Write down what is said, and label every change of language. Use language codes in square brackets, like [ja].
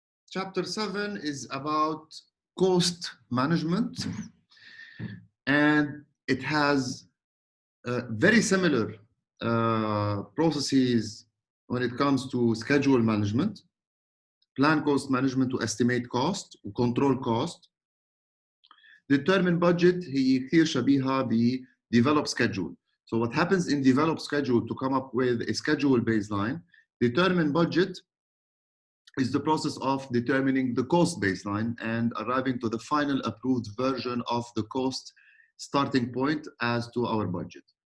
[en] Chapter 7 is about cost management, and it has very similar processes when it comes to schedule management, plan cost management to estimate cost, control cost, determine budget. [ar] هي كثير شبيهة ب develop schedule. [en] So what happens in develop schedule to come up with a schedule baseline, determine budget is the process of determining the cost baseline and arriving to the final approved version of the cost starting point as to our budget.